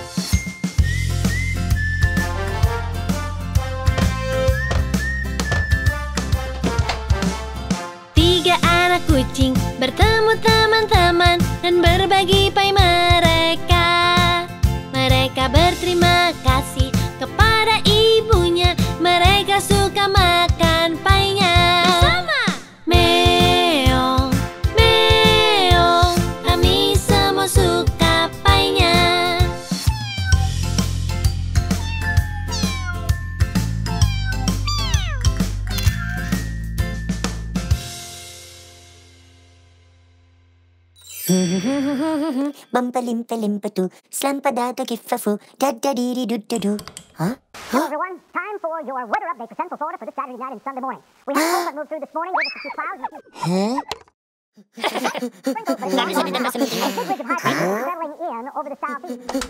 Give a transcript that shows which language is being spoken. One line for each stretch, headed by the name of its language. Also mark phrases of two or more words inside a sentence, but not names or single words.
Indonesian: Tiga anak kucing bertemu teman-teman dan berbagi pai mereka. Mereka berterima kasih kepada ibunya. Mereka suka makan painya. Sama! Meong, meong, kami semua suka painya. Bumpa-limpa-limpa-doo, slampa-da-da-giffa-foo, da-da-dee-dee-doo-doo-doo. Huh?
English: Hello, everyone. Time for your weather update for Central Florida for this Saturday night and Sunday morning. We had a cold that moved through this morning, gave us a few clouds and a few Huh? sprinkles. A big ridge of high pressure settling in over the southeast.